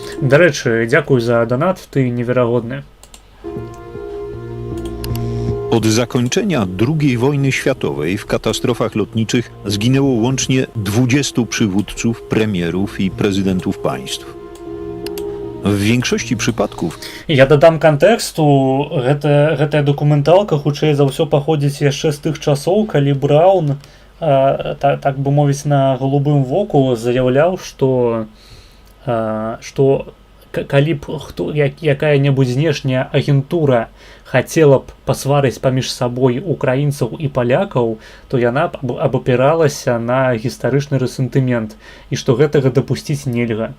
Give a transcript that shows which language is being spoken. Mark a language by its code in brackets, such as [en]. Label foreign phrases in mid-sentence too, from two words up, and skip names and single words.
[uk] До речі, дякую за донат, [pl] ty niewiarygodny. Od zakończenia II wojny światowej w katastrofach lotniczych zginęło łącznie 20 przywódców, premierów i prezydentów państw. W większości przypadków [be] Я дадам кантэксту, гэтая дакументалка хутчэй за ўсё паходзіць яшчэ з тых часоў, калі Браўн, так бы мовіць, на голубым воку заяўляў, што калі б якая-небудзь знешняя агентура хацела б пасварыць паміж сабой украінцаў і палякаў, то яна б абапіралася на гістарычны рэсентымент, і што гэтага дапусціць нельга.